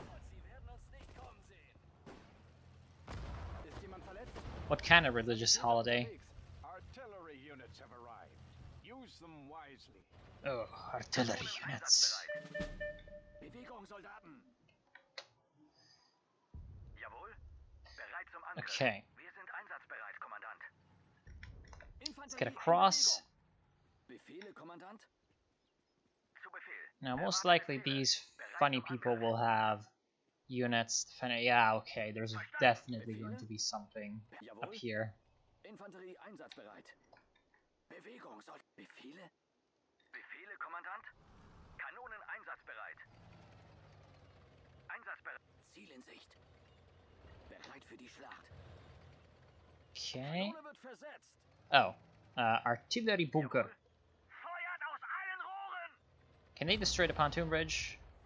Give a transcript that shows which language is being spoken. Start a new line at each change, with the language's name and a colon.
German: Sie werden uns nicht kommen sehen. Ist jemand verletzt?
English: What kind of religious holiday? Artillery units have arrived. Use them wisely. Oh, artillery units.
German: Bewegung, Soldaten. Jawohl. Bereit zum Angriff.
English: Okay,
German: Wir sind einsatzbereit, Kommandant.
English: let's get across.
German: Befehle, Kommandant. Zu Befehl.
English: Now, most likely these funny people will have units. Yeah, okay, there's definitely going to be something up here.
German: Infanterie einsatzbereit. Bewegung, Befehle? Befehle, Kommandant. Kanonen einsatzbereit. Einsatzbereit. Ziel in Sicht. Bereit für die Schlacht.
English: Okay.
German: Kanone wird versetzt.
English: Oh, artillery bunker.
German: Feuert aus allen Rohren.
English: Can they destroy the pontoon bridge?